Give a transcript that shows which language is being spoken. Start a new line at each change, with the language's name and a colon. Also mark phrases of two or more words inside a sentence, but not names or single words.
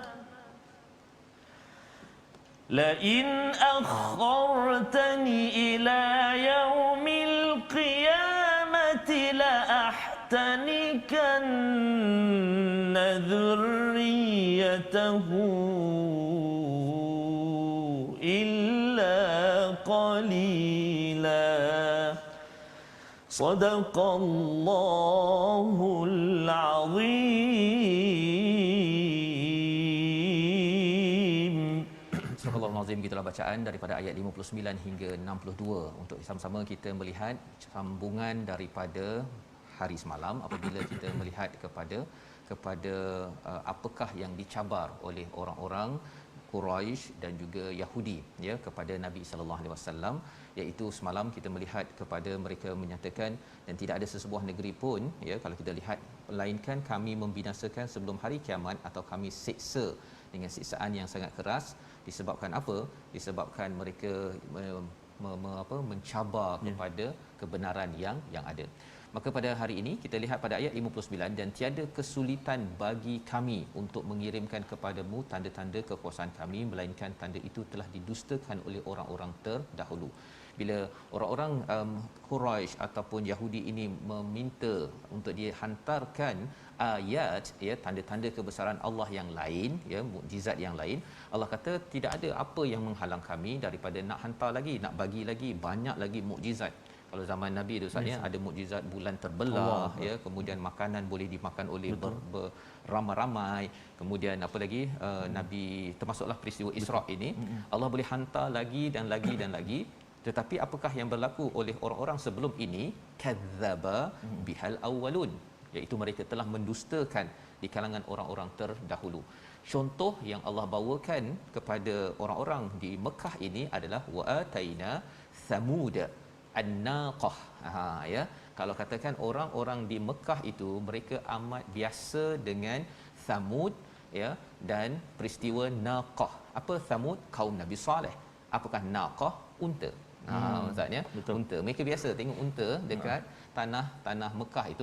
Arabic: لأحتنكن ذريته إلا قليلا صدق الله العظيم.
Malay: Surah Al-Azim, gitulah bacaan daripada ayat 59 hingga 62 untuk sama-sama kita melihat sambungan daripada hari semalam apabila kita melihat kepada kepada apakah yang dicabar oleh orang-orang Quraisy dan juga Yahudi ya kepada Nabi
Arabic: صلى الله عليه وسلم,
Malay: iaitu semalam kita melihat kepada mereka menyatakan dan tidak ada sesebuah negeri pun ya kalau kita lihat melainkan kami membinasakan sebelum hari kiamat atau kami siksa dengan siksaan yang sangat keras. Disebabkan apa? Disebabkan mereka mencabar kepada kebenaran yang ada. Maka pada hari ini kita lihat pada ayat 59, dan tiada kesulitan bagi kami untuk mengirimkan kepadamu tanda-tanda kekuasaan kami melainkan tanda itu telah didustakan oleh orang-orang terdahulu. Bila orang-orang Quraisy ataupun Yahudi ini meminta untuk dihantarkan ayat ya tanda-tanda kebesaran Allah yang lain ya mukjizat yang lain, Allah kata tidak ada apa yang menghalang kami daripada nak hantar lagi, nak bagi lagi banyak lagi mukjizat. Kalau zaman Nabi tu Ustaz ya ada mukjizat bulan terbelah ya, kemudian makanan boleh dimakan oleh beramai-ramai, kemudian apa lagi Nabi termasuklah peristiwa Isra ini Allah boleh hantar lagi dan lagi dan lagi. Tetapi apakah yang berlaku oleh orang-orang sebelum ini?
Arabic: كذب بها الأولون,
Malay: iaitu mereka telah mendustakan di kalangan orang-orang terdahulu. Contoh yang Allah bawakan kepada orang-orang di Mekah ini adalah
Arabic: وآتينا ثمود الناقة.
Malay: Ya, kalau katakan orang-orang di Mekah itu mereka amat biasa dengan Thamud ya dan peristiwa Naqah. Apa Thamud? Kaum Nabi Saleh. Apakah Naqah? Unta. Ustaz ya, unta. Mereka biasa tengok unta dekat tanah Mekah itu.